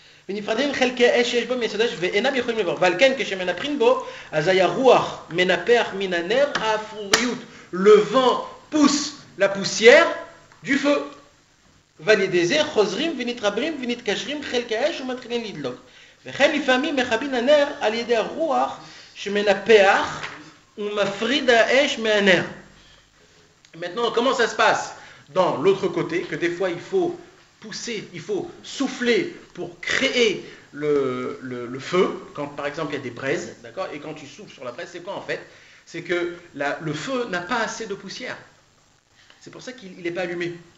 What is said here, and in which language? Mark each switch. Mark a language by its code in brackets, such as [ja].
[he] ונפרדים חלקי אש שיש בו מיסודה ואינם יכולים לעבור. ועל כן כשמנפחים בו, אז היה רוח מנפח מן הנר האפרוריות. [fr] Le vent pousse la poussière du feu. [he] ועל ידי זה חוזרים ונתרבים ונתקשרים חלקי האש ומתחילים לדלוק. וכן לפעמים מכבים הנר על ידי הרוח שמנפח ומפריד האש מהנר. [fr] Maintenant, comment ça se passe dans l'autre côté, que des fois il faut pousser, il faut souffler pour créer le feu, quand par exemple il y a des braises, d'accord, et quand tu souffles sur la braise, c'est quoi en fait? C'est que le feu n'a pas assez de poussière. C'est pour ça qu'il n'est pas allumé.